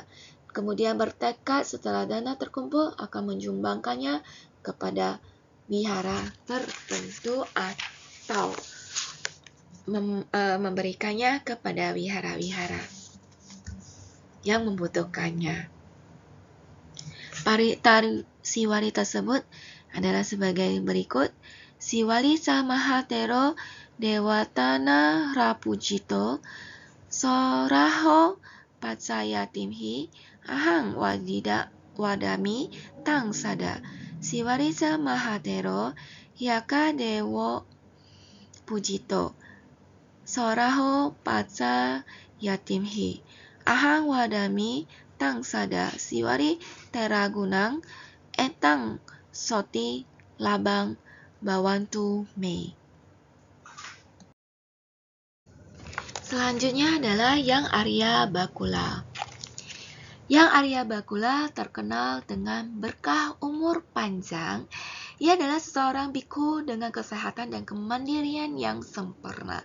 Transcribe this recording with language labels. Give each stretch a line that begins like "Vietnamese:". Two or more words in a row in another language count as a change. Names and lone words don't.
Indonesian: Kemudian bertekad setelah dana terkumpul akan menyumbangkannya kepada wihara tertentu atau memberikannya kepada wihara-wihara yang membutuhkannya. Parita Siwari tersebut adalah sebagai berikut.
Pali: Siwali Samahatero Dewatana Rapujito Soraho Patsayatimhi Ahang Wadami Tang Sada. Siwali Samahatero Yaka Dewo Pujito Soraho Patsayatimhi Ahang Wadami Tang Sada. Siwari Teragunang Etang Soti Labang Bawantu Me.
Indonesian: Selanjutnya adalah Yang Arya Bakula. Yang Arya Bakula terkenal dengan berkah umur panjang. Ia adalah seseorang biku dengan kesehatan dan kemandirian yang sempurna.